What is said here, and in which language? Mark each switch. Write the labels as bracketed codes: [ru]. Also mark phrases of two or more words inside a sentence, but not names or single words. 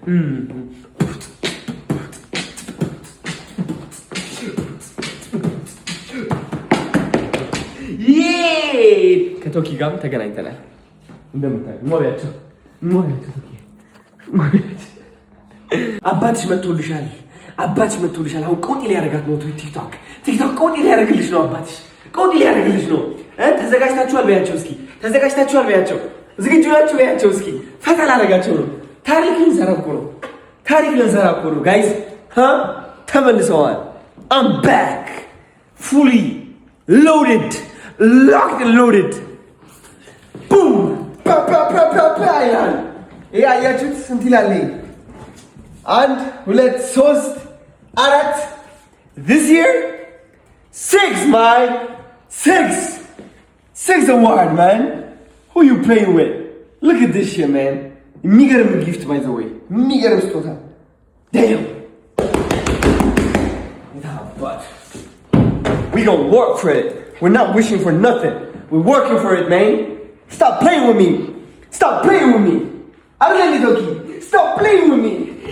[am] ከቶኪ ጋርም ተገናኝተናል። እንደምታዩት ሞሪያቸው አባትሽ መጥቶልሻል። አሁን ቆጢ ሊያደርጋት ነው። ቲክቶክ ቆጢ ሊያደርግልሽ ነው። አባትሽ ቆጢ ሊያደርግልሽ ነው። ተዘጋጅታችኋል በያቸው እስኪ። ዝግጁ ናችሁ በያቸው እስኪ። ፈተና አደረጋቸው ነው። ታሪክ ልንሰራ እኮ ነው ጋይዝ። ተመልሰዋል። [en] I'm back fully loaded, locked and loaded. Boom! [am] ይላል። ይሄ አያችሁት? ስንት ይላል? [en] 1 2 3 4 this year 6 my 6 award man. Who you playing with? Look at this shit man. የሚገርም gift by the way. [am] የሚገርም ስጦታ. [en] Damn. We gonna work for it. We're not wishing for nothing. We're working for it, man. Stop playing with me. Stop playing with me. Stop playing with me.